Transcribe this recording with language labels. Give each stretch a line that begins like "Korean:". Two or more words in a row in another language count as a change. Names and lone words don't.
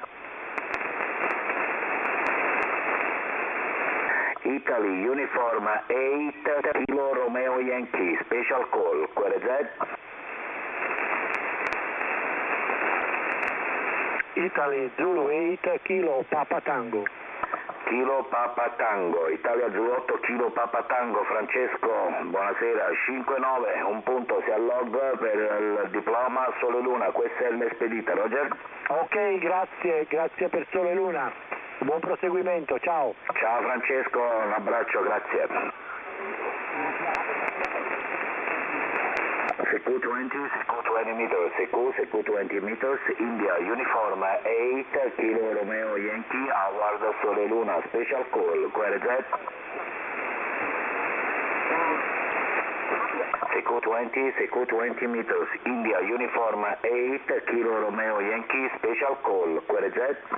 English: Italy, uniform 8, Kilo Romeo Yankee, special call, QRZ. Italy, Zulu 8, Kilo Papa Tango. Kilo Papa Tango, Italia Zulu 8, Kilo Papa Tango,
Italian: Francesco, buonasera, 5-9, un punto, si allog per il diploma Sole Luna, questa è l'espedita, Roger? Ok, grazie per Sole Luna. Buon proseguimento, ciao. Ciao Francesco, un abbraccio, grazie.
English: Seco 20 meters, Seco 20 meters, India, uniform 8, Kilo Romeo Yankee, Howard Sole Luna, special call, QRZ. Seco 20 meters, India, uniform 8, Kilo Romeo Yankee, special call, QRZ.